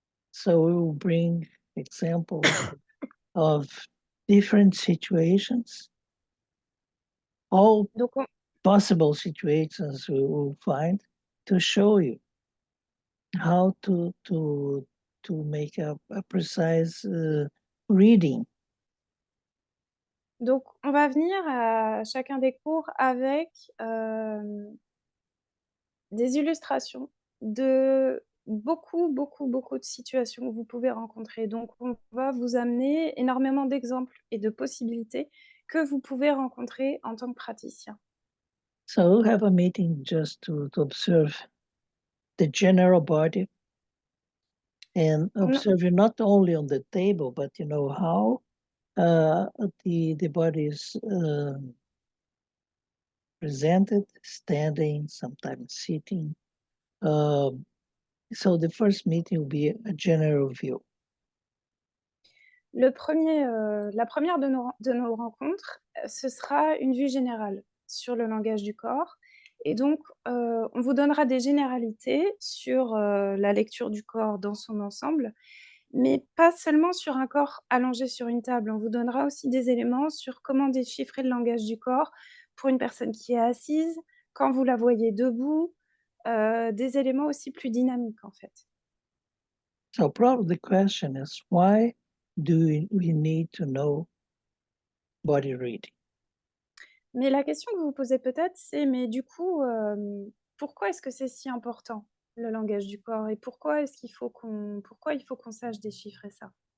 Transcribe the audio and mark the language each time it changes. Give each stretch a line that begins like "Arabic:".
English: So we will bring examples of different situations, all
French: Donc,
English: possible situations we will find to show you how to make a precise reading.
French: donc, on va venir à chacun des cours avec des illustrations de beaucoup de situations que vous pouvez rencontrer. Donc, on va vous amener énormément d'exemples et de possibilités que vous pouvez rencontrer en tant que praticien.
English: So we'll have a meeting just to observe the general body and observe you not only on the table, but you know how the body is presented, standing, sometimes sitting, So the first meeting will be a general view.
French: La première de nos rencontres, ce sera une vue générale sur le langage du corps. Et donc, on vous donnera des généralités sur la lecture du corps dans son ensemble, mais pas seulement sur un corps allongé sur une table. On vous donnera aussi des éléments sur comment déchiffrer le langage du corps pour une personne qui est assise, quand vous la voyez debout, des éléments aussi plus dynamiques en fait.
English: So probably the question is, why do we need to know body reading?
French: Mais la question que vous vous posez peut-être, c'est mais du coup, pourquoi est-ce que c'est si important, le langage du corps? Et pourquoi il faut qu'on sache déchiffrer ça?